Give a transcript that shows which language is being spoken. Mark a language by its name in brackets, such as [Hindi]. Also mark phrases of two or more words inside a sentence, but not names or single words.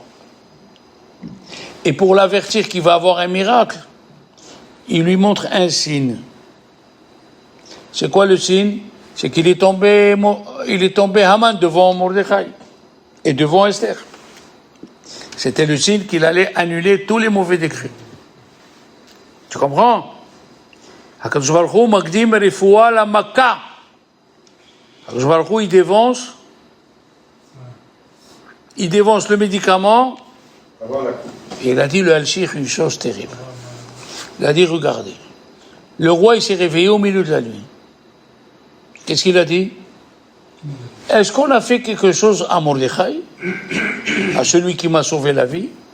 [French] Et pour l'avertir qu'il va avoir un miracle, il lui montre un signe. C'est quoi le signe? C'est qu'il est tombé Haman devant Mordechai et devant Esther. C'était le signe qu'il allait annuler tous les mauvais décrets. Tu comprends? [Hebrew] הקדוש ברוך הוא מקדים רפואה למכה. הקדוש ברוך הוא, [French] il dévance le médicament. Et il a dit le Al-Shir une chose terrible. Il a dit, regardez, le roi il s'est réveillé au milieu de la nuit. Qu'est-ce qu'il a dit? Est-ce qu'on a fait quelque chose à Mordechai, à celui qui m'a sauvé la vie?